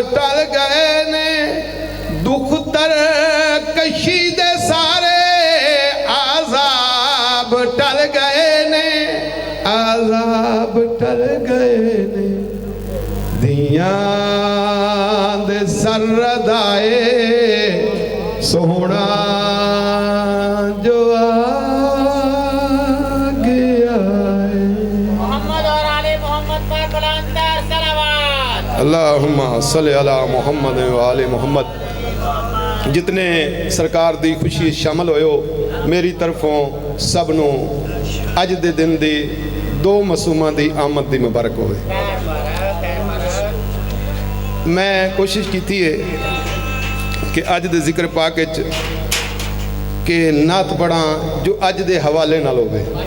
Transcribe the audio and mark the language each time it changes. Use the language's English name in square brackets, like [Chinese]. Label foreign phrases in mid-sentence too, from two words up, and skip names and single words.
[Punjabi] ٹل گئے نے دکھ تر کشی دے سارے عذاب ٹل گئے نے عذاب ٹل گئے نے دیاں دے سرداے سوہنا جو آ گیا ہے. [Urdu] محمد اور آلِ محمد پر بلندتر صلوات. [Arabic] اللهم صل على محمد وآل محمد. [Punjabi] جتنے سرکار دی خوشی شامل ہویو میری طرفوں سب نوں اج دے دن دی دو معصوماں دی آمد دی مبارک ہووے. میں کوشش کی ہے کہ اج دے ذکر پاک وچ کہ نعت پڑھاں جو اج دے حوالے نال ہووے.